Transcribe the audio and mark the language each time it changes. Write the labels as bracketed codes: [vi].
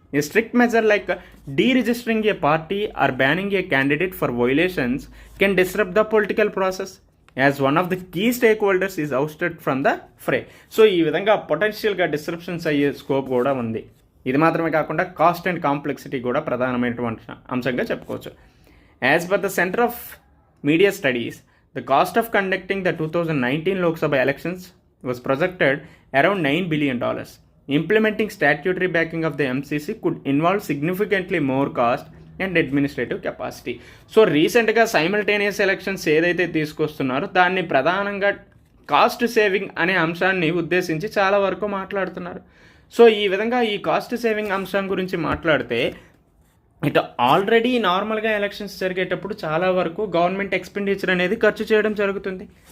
[en] A strict measure like deregistering a party or banning a candidate for violations can disrupt the political process as one of the key stake holders is ousted from the fray. [te] So ఈ విధంగా పొటెన్షియల్గా disruptions అయ్యే scope కూడా ఉంది. ఇది మాత్రమే కాకుండా cost and complexity కూడా ప్రధానమైనటువంటి అంశంగా చెప్పుకోవచ్చు. [en] As per the Centre of Media Studies, the cost of conducting the 2019 Lok Sabha elections was projected around $9 billion. Implementing statutory backing of the MCC could involve significantly more cost and administrative capacity. [te] So రీసెంట్గా simultaneous elections ఏదైతే తీసుకొస్తున్నారో దాన్ని ప్రధానంగా cost saving అనే అంశాన్ని ఉద్దేశించి చాలా వరకు మాట్లాడుతున్నారు. సో ఈ విధంగా ఈ కాస్ట్ సేవింగ్ అంశం గురించి మాట్లాడితే ఇటు ఆల్రెడీ నార్మల్గా ఎలక్షన్స్ జరిగేటప్పుడు చాలా వరకు గవర్నమెంట్ ఎక్స్పెండిచర్ అనేది ఖర్చు చేయడం జరుగుతుంది.